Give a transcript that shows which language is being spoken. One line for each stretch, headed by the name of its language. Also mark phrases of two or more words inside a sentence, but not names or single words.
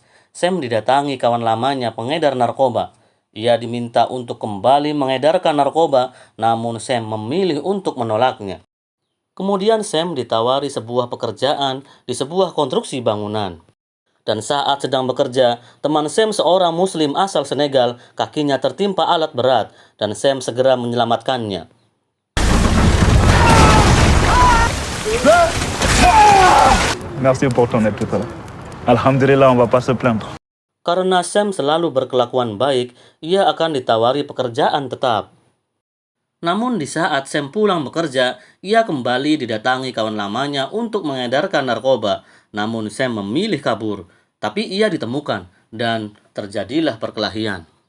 Indonesian: Sam didatangi kawan lamanya pengedar narkoba. Ia diminta untuk kembali mengedarkan narkoba, namun Sam memilih untuk menolaknya. Kemudian Sam ditawari sebuah pekerjaan di sebuah konstruksi bangunan. Dan saat sedang bekerja, teman Sam seorang muslim asal Senegal, kakinya tertimpa alat berat, dan Sam segera menyelamatkannya.
French: Merci pour ton aide tout à l'heure. Alhamdulillah, on va pas se plaindre.
Indonesian: Karena Sam selalu berkelakuan baik, ia akan ditawari pekerjaan tetap. Namun di saat Sam pulang bekerja, ia kembali didatangi kawan lamanya untuk mengedarkan narkoba. Namun Sam memilih kabur, tapi ia ditemukan dan terjadilah perkelahian.